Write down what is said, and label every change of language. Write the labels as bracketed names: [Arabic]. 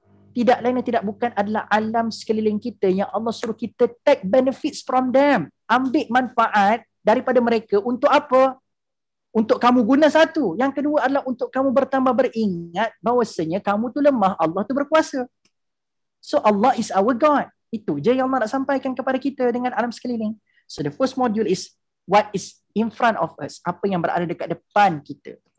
[Malay] Tidak lain dan tidak bukan adalah alam sekeliling kita yang Allah suruh kita [English] take benefits from them. [Malay] Ambil manfaat daripada mereka untuk apa? Untuk kamu guna satu. Yang kedua adalah untuk kamu bertambah beringat bahawasanya kamu tu lemah, Allah tu berkuasa. [English] So Allah is our God. [Malay] Itu je yang Allah nak sampaikan kepada kita dengan alam sekeliling. [English] So the first module is what is in front of us. [Malay] Apa yang berada dekat depan kita.